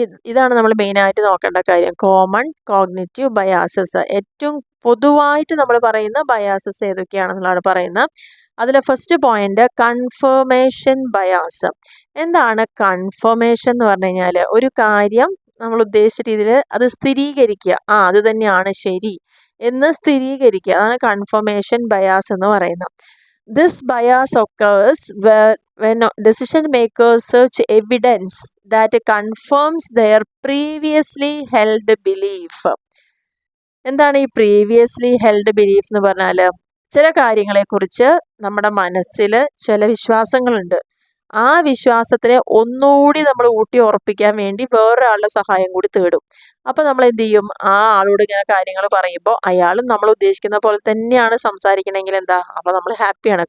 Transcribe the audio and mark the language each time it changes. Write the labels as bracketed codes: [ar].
[ml] ഇതാണ് നമ്മൾ മെയിനായിട്ട് നോക്കേണ്ട കാര്യം. കോമൺ കോഗ്നിറ്റീവ് ബയാസസ്, ഏറ്റവും പൊതുവായിട്ട് നമ്മൾ പറയുന്ന ബയാസസ് ഏതൊക്കെയാണെന്നുള്ളതാണ് പറയുന്നത്. അതിലെ ഫസ്റ്റ് പോയിന്റ് കൺഫർമേഷൻ ബയാസ്. എന്താണ് കൺഫർമേഷൻ എന്ന് പറഞ്ഞു കഴിഞ്ഞാൽ? ഒരു കാര്യം നമ്മൾ ഉദ്ദേശിച്ച രീതിയിൽ അത് സ്ഥിരീകരിക്കുക, അത് തന്നെയാണ് ശരി എന്ന് സ്ഥിരീകരിക്കുക, അതാണ് കൺഫർമേഷൻ ബയാസ് എന്ന് പറയുന്നത്. [en] This bias occurs when decision makers search evidence that confirms their previously held belief. [ml] എന്താണ് ഈ [en] previously held belief [ml] എന്ന് പറഞ്ഞാൽ? ചില കാര്യങ്ങളെക്കുറിച്ച് നമ്മുടെ മനസ്സിൽ ചില വിശ്വാസങ്ങളുണ്ട്, ആ വിശ്വാസത്തിനെ ഒന്നുകൂടി നമ്മൾ ഊട്ടി ഉറപ്പിക്കാൻ വേണ്ടി വേറൊരാളുടെ സഹായം കൂടി തേടും. അപ്പോൾ നമ്മൾ എന്ത് ചെയ്യും, ആ ആളോട് ഇങ്ങനെ കാര്യങ്ങൾ പറയുമ്പോൾ അയാളും നമ്മൾ ഉദ്ദേശിക്കുന്ന പോലെ തന്നെയാണ് സംസാരിക്കണമെങ്കിൽ എന്താ, അപ്പോൾ നമ്മൾ ഹാപ്പിയാണ്.